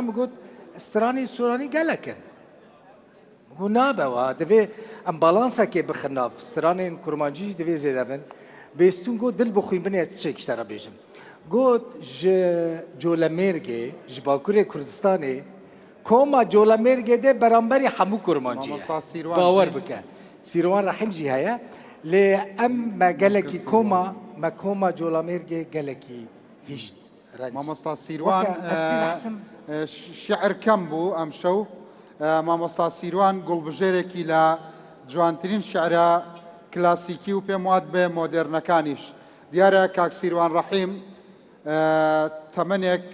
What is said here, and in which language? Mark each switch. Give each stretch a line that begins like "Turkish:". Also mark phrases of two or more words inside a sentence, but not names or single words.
Kurdish: min got stranê soranî gelek in got nabe wa divê em balansekê bixin nav stranên kurmancî jî divê zêde bin bêstûn got dil bixwîn binê ez tişekî te re bêjim got ji Colemêrgê ji Bakurê Kurdistanê koma Colemêrgê de beramberî hemû kurmancî ye bawer bike Sîrwan Rehîm jî heye lê em me gelekî koma Colemêrgê gelekî hîşt
Central Kurdish: مامۆستا سیروان شعر کەم بوو ئەم شەو مامۆستا سیروان گوڵبژێرێکی لە جوانترین شعرە کلاسیکی و پێم وات بێ مۆدێرنەکانیش دیارە کاک سیروان ڕەحیم تەمەنێک